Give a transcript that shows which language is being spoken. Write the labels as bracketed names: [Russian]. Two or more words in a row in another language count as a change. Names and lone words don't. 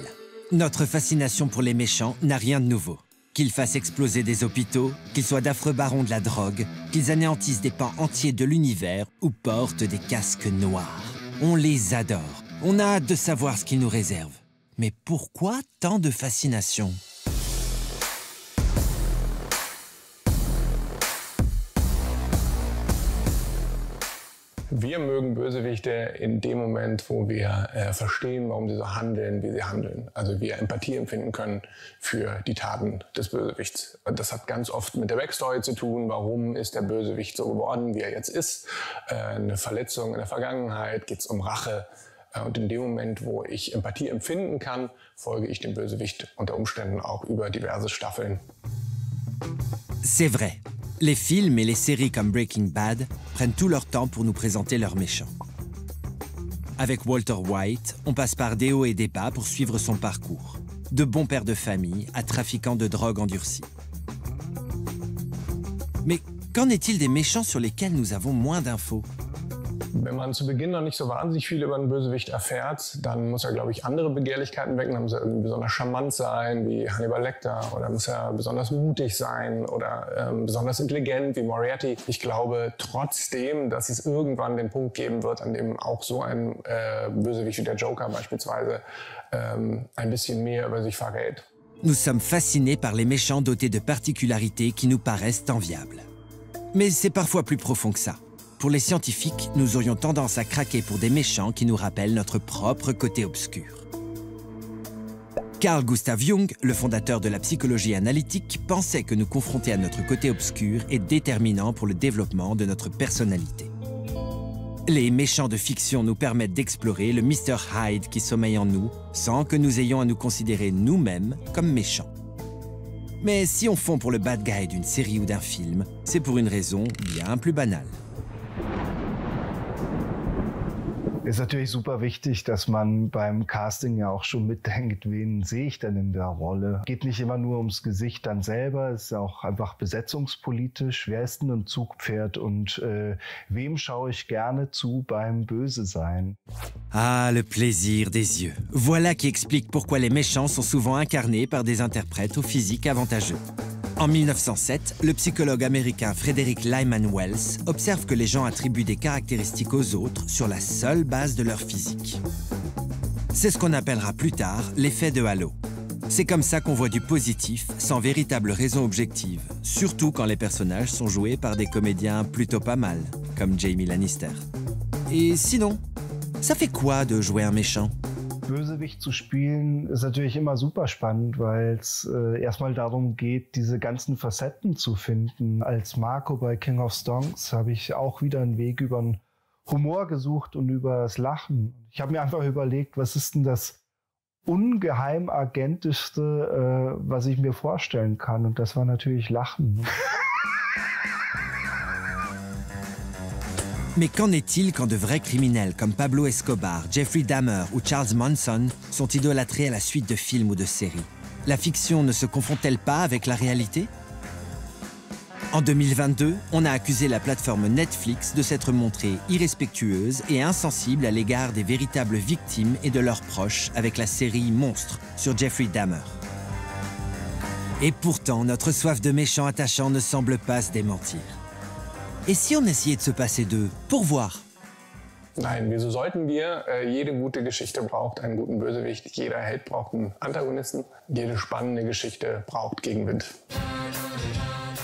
[French] Notre fascination pour les méchants n'a rien de nouveau. Qu'ils fassent exploser des hôpitaux, qu'ils soient d'affreux barons de la drogue, qu'ils anéantissent des pans entiers de l'univers ou portent des casques noirs. On les adore. On a hâte de savoir ce qu'ils nous réservent. Mais pourquoi tant de fascination ? [German] Wir mögen Bösewichte in dem Moment, wo wir verstehen, warum sie so handeln, wie sie handeln. Also wir Empathie empfinden können für die Taten des Bösewichts. Das hat ganz oft mit der Backstory zu tun. Warum ist der Bösewicht so geworden, wie er jetzt ist? Eine Verletzung in der Vergangenheit, geht es um Rache. Und in dem Moment, wo ich Empathie empfinden kann, folge ich dem Bösewicht unter Umständen auch über diverse Staffeln. [French] C'est vrai. Les films et les séries comme Breaking Bad prennent tout leur temps pour nous présenter leurs méchants. Avec Walter White, on passe par des hauts et des bas pour suivre son parcours. De bon père de famille à trafiquant de drogue endurci. Mais qu'en est-il des méchants sur lesquels nous avons moins d'infos? [German] Wenn man zu Beginn noch nicht so wahnsinnig viel über einen Bösewicht erfährt, dann muss er, glaube ich, andere Begehrlichkeiten wecken. Dann muss er irgendwie besonders charmant sein, wie Hannibal Lecter, oder muss er besonders mutig sein oder besonders intelligent, wie Moriarty. Ich glaube trotzdem, dass es irgendwann den Punkt geben wird, an dem auch so ein Bösewicht wie der Joker beispielsweise ein bisschen mehr über sich verrät. [French] Nous sommes fascinés par les méchants dotés de particularités qui nous paraissent enviables. Mais c'est parfois plus profond que ça. Pour les scientifiques, nous aurions tendance à craquer pour des méchants qui nous rappellent notre propre côté obscur. Carl Gustav Jung, le fondateur de la psychologie analytique, pensait que nous confronter à notre côté obscur est déterminant pour le développement de notre personnalité. Les méchants de fiction nous permettent d'explorer le Mr. Hyde qui sommeille en nous, sans que nous ayons à nous considérer nous-mêmes comme méchants. Mais si on fond pour le [English] bad guy [French] d'une série ou d'un film, c'est pour une raison bien plus banale. [German] Ist natürlich super wichtig, dass man beim Casting ja auch schon mitdenkt, wen sehe ich denn in der Rolle. Geht nicht immer nur ums Gesicht dann selber, es ist auch einfach besetzungspolitisch. Wer ist denn ein Zugpferd und wem schaue ich gerne zu beim Böse sein? [French] Ah, le plaisir des yeux. Voilà qui explique pourquoi les méchants sont souvent incarnés par des interprètes au physique avantageux. En 1907, le psychologue américain Frederick Lyman Wells observe que les gens attribuent des caractéristiques aux autres sur la seule base de leur physique. C'est ce qu'on appellera plus tard l'effet de halo. C'est comme ça qu'on voit du positif sans véritable raison objective, surtout quand les personnages sont joués par des comédiens plutôt pas mal, comme Jamie Lannister. Et sinon, ça fait quoi de jouer un méchant? [German] Bösewicht zu spielen ist natürlich immer super spannend, weil es erstmal darum geht, diese ganzen Facetten zu finden. Als Marco bei King of Stonks habe ich auch wieder einen Weg über den Humor gesucht und über das Lachen. Ich habe mir einfach überlegt, was ist denn das ungeheim agentischste, was ich mir vorstellen kann? Und das war natürlich Lachen. [French] Mais qu'en est-il quand de vrais criminels comme Pablo Escobar, Jeffrey Dahmer ou Charles Manson sont idolâtrés à la suite de films ou de séries? La fiction ne se confond-elle pas avec la réalité? En 2022, on a accusé la plateforme Netflix de s'être montrée irrespectueuse et insensible à l'égard des véritables victimes et de leurs proches avec la série Monstre sur Jeffrey Dahmer. Et pourtant, notre soif de méchants attachants ne semble pas se démentir. Et si on essayait de se passer d'eux, pour voir? [German] Nein, wieso sollten wir? Jede gute Geschichte braucht einen guten Bösewicht. Jeder Held braucht einen Antagonisten. Jede spannende Geschichte braucht Gegenwind.